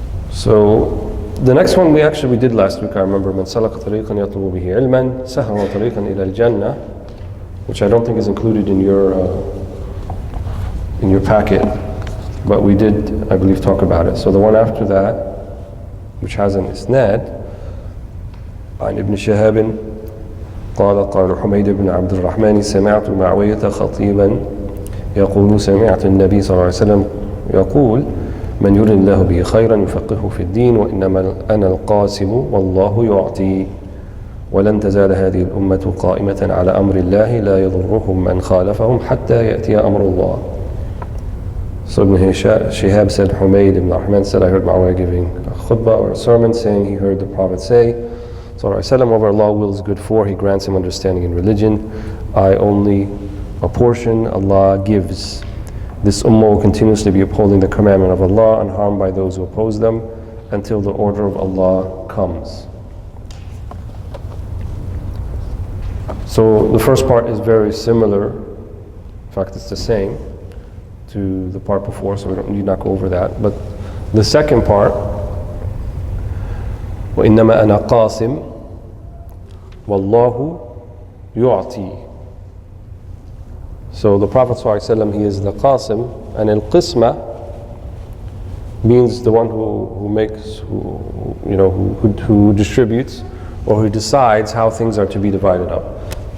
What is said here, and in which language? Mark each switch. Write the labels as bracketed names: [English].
[English] So the next one we did last week, I remember, [Arabic] من سلك طريقا يطلب به علما سهل طريقا إلى الجنة, [English] which I don't think is included in your packet, but we did, I believe, talk about it. So the one after that, which has an isnad, [Arabic] عن ابن شهاب قال حميد بن عبد الرحمن سمعت معوية خطيبا يقول سمعت النبي صلى الله عليه وسلم يقول من يرد الله به خيرا يفقهه في الدين وإنما أنا القاسم والله يعطي ولن تزال هذه الأمة قائمة على أمر الله لا يضرهم من خالفهم حتى يأتي أمر الله. [English] So Ibn Shihab said, Humayd ibn Rahman said, I heard Muawiyah giving a khutbah or a sermon saying he heard the Prophet say, Sallallahu Alaihi Wasallam, whatever Allah wills good for, He grants him understanding in religion. I only apportion, Allah gives. This ummah will continuously be upholding the commandment of Allah, unharmed by those who oppose them, until the order of Allah comes. So the first part is very similar. In fact, it's the same to the part before, so we don't need to go over that. But the second part, [Arabic] وَإِنَّمَا أَنَا قَاسِمٌ وَاللَّهُ يُعْطِي. [English] So the Prophet ﷺ, he is the Qasim, and al-Qisma means the one who makes, who distributes, or who decides how things are to be divided up.